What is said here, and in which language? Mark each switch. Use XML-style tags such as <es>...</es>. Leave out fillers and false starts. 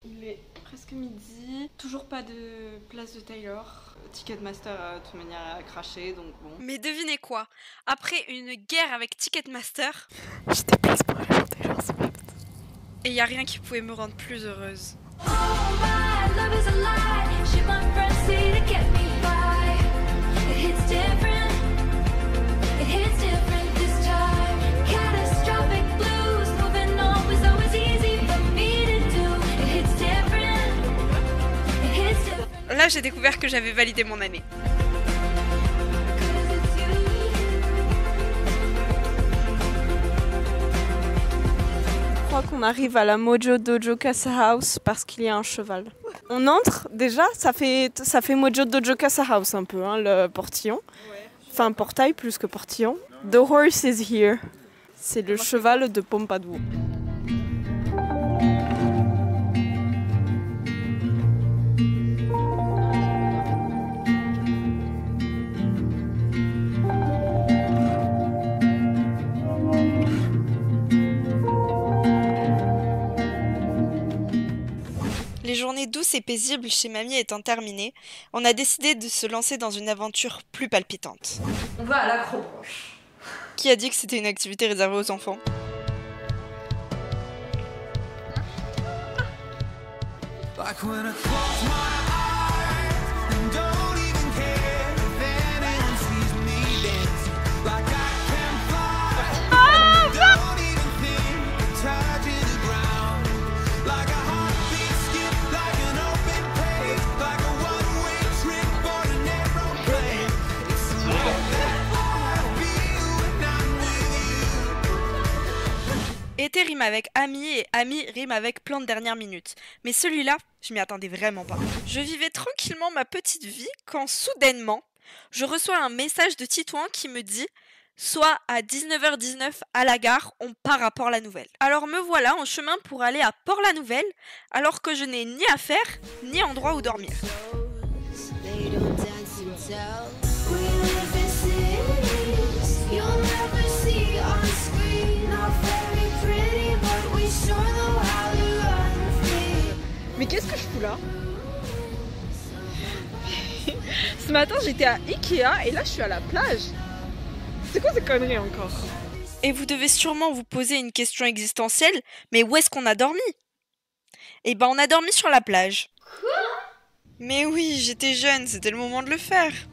<fr>Il est presque midi, toujours pas de place de Taylor. Ticketmaster de toute manière a craché, donc bon. Mais devinez quoi? Après une guerre avec Ticketmaster, J'ai des places pour aller voir Taylor Swift. et y a rien qui pouvait me rendre plus heureuse.</fr> <en>Oh my love is a lie. She my friends say to get me by. It hits different. It hits different this time. Catastrophic blues. Moving on was always easy for me to do. It hits different. It hits different.</en> <fr>Là, j'ai découvert que j'avais validé mon année.</fr> <en>Cause it's you.</en> <fr>Je crois qu'on arrive à la Mojo Dojo Casa House parce qu'il y a un cheval. On entre déjà, ça fait Mojo Dojo Casa House un peu, hein, le portillon. Enfin, portail plus que portillon. The horse is here. C'est le cheval de Pompadour. Les journées douces et paisibles chez mamie étant terminées, on a décidé de se lancer dans une aventure plus palpitante. On va à l'acrobranche. Qui a dit que c'était une activité réservée aux enfants?</fr> <en>Like when I close my eyes and don't even care if anyone sees me dancing. Like I can fly and don't even think of touching the ground. Like a heartbeat skip, like an open page, like a one-way trip on an aeroplane. It's the way that I feel when I'm with you.</en> <fr>Été rime avec ami et ami rime avec plan de dernière minute. Mais celui-là, je m'y attendais vraiment pas. Je vivais tranquillement ma petite vie quand soudainement, je reçois un message de Titouan qui me dit « Soit à 19h19 à la gare, on part à Port-la-Nouvelle ». Alors me voilà en chemin pour aller à Port-la-Nouvelle alors que je n'ai ni affaire ni endroit où dormir.</fr> <en>They don't dance and tell. We live in cities you'll never see on screen. Not very pretty, but we sure know how to run free.</en> <fr>Mais qu'est-ce que je fous là? Ce matin j'étais à Ikea et là je suis à la plage. C'est quoi ces conneries encore? Et vous devez sûrement vous poser une question existentielle, mais où est-ce qu'on a dormi? Eh ben on a dormi sur la plage. Quoi? Mais oui, j'étais jeune, c'était le moment de le faire.</fr>